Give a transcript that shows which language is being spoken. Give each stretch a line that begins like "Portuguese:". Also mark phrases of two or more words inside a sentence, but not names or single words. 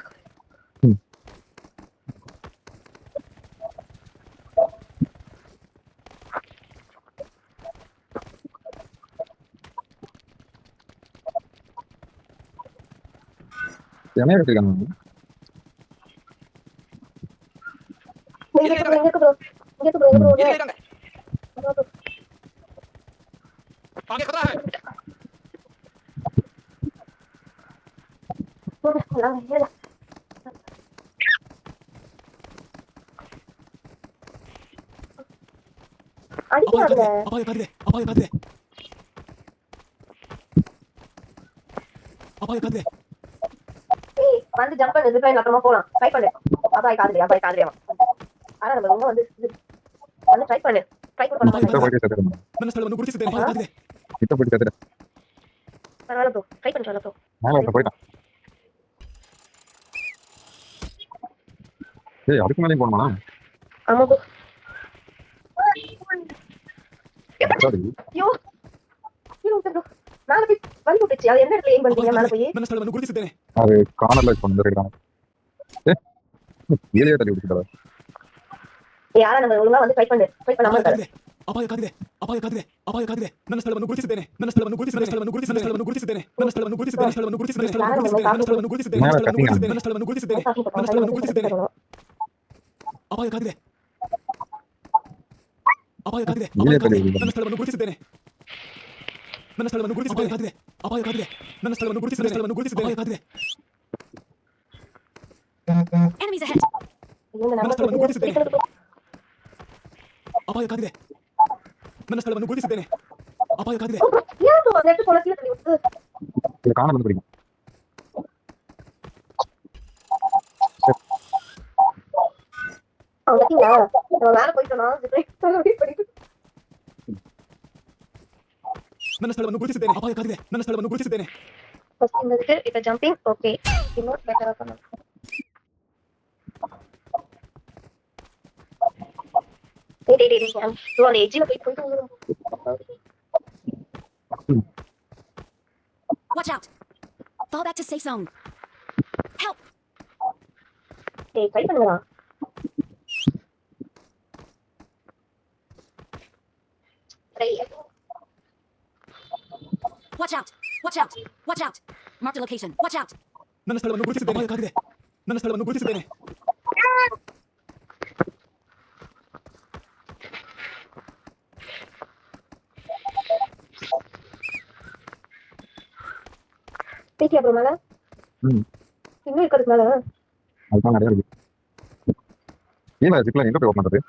Tamil: என்ன எடுத்துருக்காங்க இங்க இருக்கு ப்ரோ
Hindi: ये ले रंग आगे खतरा है
Tamil: அடிக்காத
Hindi: अपाय कर दे अपाय कर दे अपाय कर दे
Tamil: ஏய் வந்து ஜம்ப் பண்ணு
English: zip line
Tamil: அப்புறமா போலாம் ட்ரை பண்ணு அபாய் காதுறியா ஆனா நம்ம ரொம்ப வந்து வந்து ட்ரை பண்ணு ட்ரை கூட பண்ண கிட்ட போயிட்டு சேர்த்துருந்தேன்
Kannada: ನನ್ನ ಸ್ಥಳವನ್ನು ಗುರುತಿಸಿದ್ದೇನೆ ಅಪಾಯ ಕಾದಿದೆ
Tamil: கிட்ட போயிட்டு சேர்த்துட்டேன் பரவாயில்ல ப்ரோ ட்ரை பண்றேன் ப்ரோ மேலே ஒருத்தன் போயிட்டான் ஏய் அதுக்கு மேலேயும் போகணுமா ஆமா ப்ரோ சரி ஐயோ ஐயோ ப்ரோ மேல போய் வலி விட்டுச்சு அது எந்த இடத்துல ஏன் பண்ணீங்க மேல போய்
Kannada: ನನ್ನ ಸ್ಥಳವನ್ನು ಗುರುತಿಸಿದ್ದೇನೆ
Tamil: அது கார்னர்ல இப்போ இந்த சைடு தான் ஏலியா தள்ளி விட்டுட்டாரு யாரா நம்ம ஒழுங்கா வந்து ட்ரை பண்ணாம இருக்காரு
Kannada: ಅಪಾಯ ಕಾದಿದೆ ಅಪಾಯ ಕಾದಿದೆ ಅಪಾಯ ಕಾದಿದೆ ನನ್ನ ಸ್ಥಳವನ್ನು ಗುರುತಿಸಿದ್ದೇನೆ ನನ್ನ ಸ್ಥಳವನ್ನು ಗುರುತಿಸಿದ್ದೇನೆ ಸ್ಥಳವನ್ನು ಗುರುತಿಸಿದ್ದೇನೆ ನನ್ನ ಸ್ಥಳವನ್ನು ಗುರುತಿಸಿದ್ದೇನೆ ಸ್ಥಳವನ್ನು ಗುರುತಿಸಿದ್ದೇನೆ ಸ್ಥಳವನ್ನು ಗುರುತಿಸಿದ್ದೇನೆ ನನ್ನ ಸ್ಥಳವನ್ನು ಗುರುತಿಸಿದ್ದೇನೆ ನನ್ನ ಸ್ಥಳವನ್ನು ಗುರುತಿಸಿದ್ದೇನೆ ಅಪಾಯ ಕಾದಿದೆ ಅಪಾಯ ಕಾದಿದೆ ನನ್ನ ಸ್ಥಳವನ್ನು ಗುರುತಿಸಿದ್ದೇನೆ ನನ್ನ ಸ್ಥಳವನ್ನು ಗುರುತಿಸಿದ್ದೇನೆ ಅಪಾಯ ಕಾದಿದೆ ನನ್ನ ಸ್ಥಳವನ್ನು ಗುರುತಿಸಿದ್ದೇನೆ ಅಪಾಯ ಕಾದಿದೆ
English: Enemies ahead.
Kannada: ನನ್ನ ಸ್ಥಳವನ್ನು ಗುರುತಿಸಿದ್ದೇನೆ ಅಪಾಯ ಕಾದಿದೆ ನನ್ನ ಸ್ಥಳವನ್ನು ಗುರುತಿಸಿದ್ದೇನೆ ಅಪಾಯ ಕಾದಿದೆ
Tamil: ஏன் ப்ரோ அந்த இடத்துல போல கீழ தள்ளி விட்டு இது கார்னர் வந்து பிடிக்கும் அவங்க பாத்தீங்களா நம்ம மேல போயிட்டோம்னா
English: zip line wait
Tamil: பண்ணிட்டு
Kannada: ನನ್ನ ಸ್ಥಳವನ್ನು ಗುರುತಿಸಿದ್ದೇನೆ ಅಪಾಯ ಕಾದಿದೆ ನನ್ನ ಸ್ಥಳವನ್ನು ಗುರುತಿಸಿದ್ದೇನೆ
Tamil: ஃபர்ஸ்ட் இந்த இதுக்கு இப்ப
English: jumping okay
Tamil: இன்னும் பெட்டரா பண்ணலாம் டேய் ப்ரோ அந்த எட்ஜ்ல போயிட்டு
English: Watch out. Fall back to safe zone. Help.
Tamil: டேய் ட்ரை பண்ணுடா ட்ரை
English: Watch out. Watch out. Watch out. Mark the location. Watch out.
Kannada: ನನ್ನ ಸ್ಥಳವನ್ನು ಗುರುತಿಸಿದ್ದೇನೆ ಅಪಾಯ ಕಾದಿದೆ ನನ್ನ ಸ್ಥಳವನ್ನು ಗುರುತಿಸಿದ್ದೇನೆ
Tamil: பேக்கியா ப்ரோ மேல ம் இன்னும் இருக்கிறது மேல அதுதான் நிறைய இருக்கு ஏன் ஜிப்ல எங்க போய் ஓப்பன் பண்றது